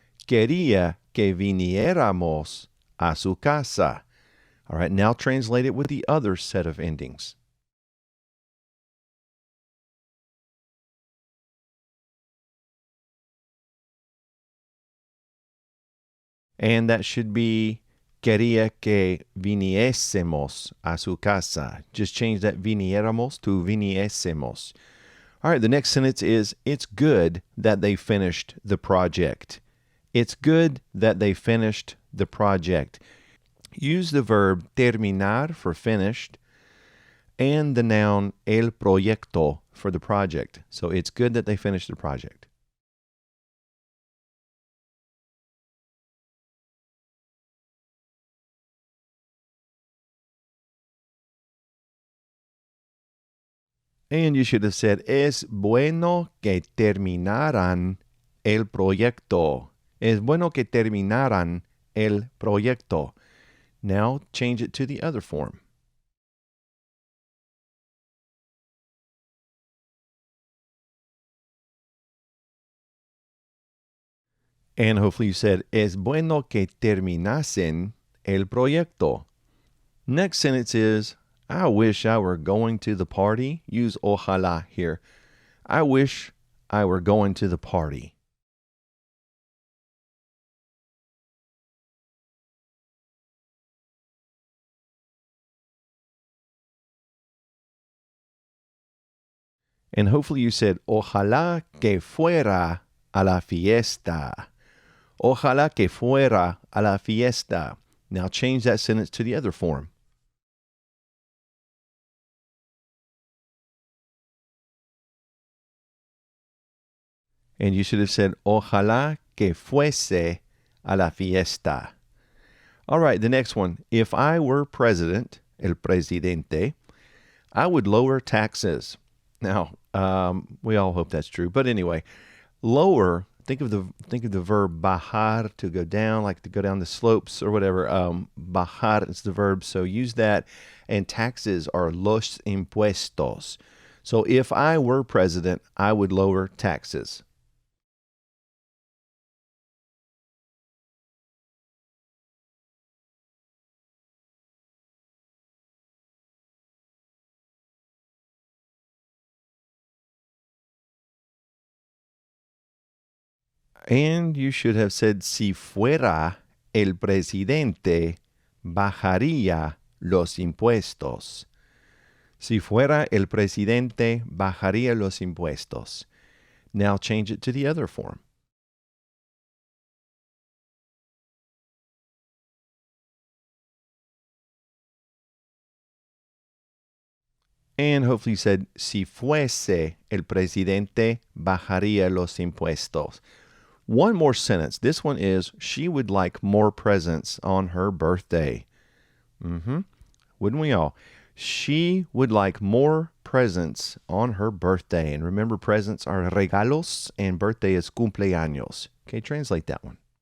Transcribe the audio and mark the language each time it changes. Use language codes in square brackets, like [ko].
[es] Quería que viniéramos a su casa. [en] All right, now translate it with the other set of endings. And that should be, [es] quería que viniésemos a su casa. [en] Just change that viniéramos to viniésemos. All right, the next sentence is, it's good that they finished the project. It's good that they finished the project. Use the verb terminar for finished and the noun el proyecto for the project. So it's good that they finished the project. And you should have said, [es] es bueno que terminaran el proyecto. Es bueno que terminaran el proyecto. [en] Now change it to the other form. And hopefully you said, [es] es bueno que terminasen el proyecto. [en] Next sentence is, I wish I were going to the party. Use ojalá here. I wish I were going to the party. And hopefully you said, [es] ojalá que fuera a la fiesta. Ojalá que fuera a la fiesta. [en] Now change that sentence to the other form. And you should have said, [es] ojalá que fuese a la fiesta. [en] All right, the next one. If I were president, el presidente, I would lower taxes. Now, we all hope that's true. But anyway, lower, think of the verb bajar, to go down, like to go down the slopes or whatever. Bajar is the verb, so use that. And taxes are los impuestos. So if I were president, I would lower taxes. And you should have said, [es] si fuera el presidente, bajaría los impuestos. Si fuera el presidente, bajaría los impuestos. [en] Now change it to the other form. And hopefully you said, [es] si fuese el presidente, bajaría los impuestos. [en] One more sentence. This one is, she would like more presents on her birthday. Wouldn't we all? She would like more presents on her birthday. And remember, presents are regalos and birthday is cumpleaños. Okay, translate that one.